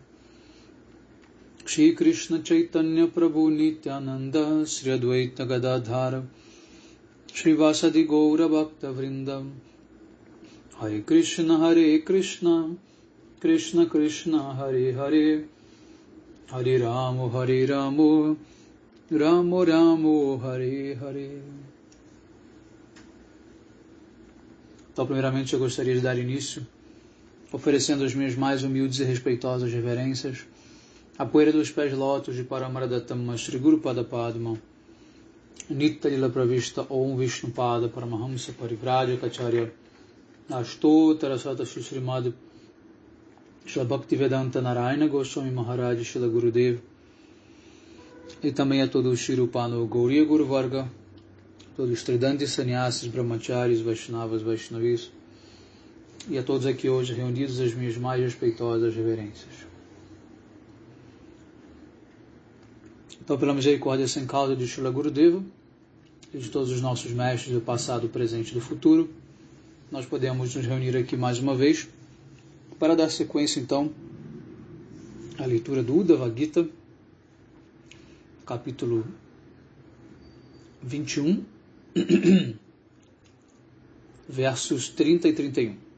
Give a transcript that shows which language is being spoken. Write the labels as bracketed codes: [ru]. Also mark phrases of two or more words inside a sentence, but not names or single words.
[sa] श्री कृष्ण चैतन्य प्रभु नित्यानन्द श्री अद्वैत गदाधर श्रीवासादि गौर भक्त वृन्दं हरे कृष्ण कृष्ण कृष्ण हरे हरे हरे राम राम राम हरे हरे. [pt] Então, primeiramente, eu gostaria de dar início oferecendo as minhas mais humildes e respeitosas reverências à poeira dos pés de lótus de Paramaradattama Shri Guru Pada Padma Nitya Lila Pravishta Om Vishnu Pada Paramahamsa Parivrajacacharya Ashtotara Sata Srimad Shri Bhaktivedanta Narayana Goswami Maharaj Shri Gurudev e também a todo o Shirupano Gauriya Guru Varga, todos os Tridantis Sannyasis, Brahmacharis, Vaishnavas, Vaishnavis e a todos aqui hoje reunidos as minhas mais respeitosas reverências. Então, pela misericórdia sem causa de Srila Gurudeva e de todos os nossos mestres do passado, do presente e do futuro, nós podemos nos reunir aqui mais uma vez para dar sequência, então, à leitura do Uddhava Gita, capítulo 21, versos 30 e 31.